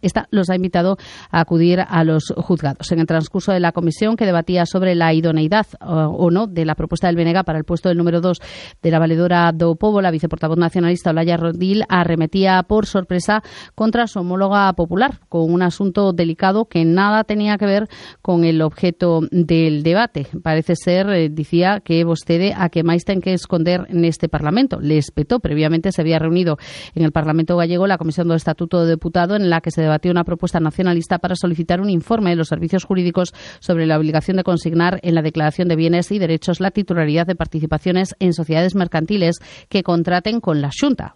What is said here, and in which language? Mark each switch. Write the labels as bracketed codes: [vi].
[es] Esta los ha invitado a acudir a los juzgados. En el transcurso de la comisión que debatía sobre la idoneidad o no de la propuesta del BNG para el puesto del número 2 de la valedora do Pobo, la viceportavoz nacionalista Olaya Rodil arremetía por sorpresa contra su homóloga popular con un asunto delicado que nada tenía que ver con el objeto del debate. [gl] Parece ser, decía, que vostede a que máis ten que esconder neste Parlamento. [es] Le espetó. Previamente se había reunido en el Parlamento gallego la Comisión do Estatuto do Deputado, en la que se debatió una propuesta nacionalista para solicitar un informe de los servicios jurídicos sobre la obligación de consignar en la declaración de bienes y derechos la titularidad de participaciones en sociedades mercantiles que contraten con la Xunta.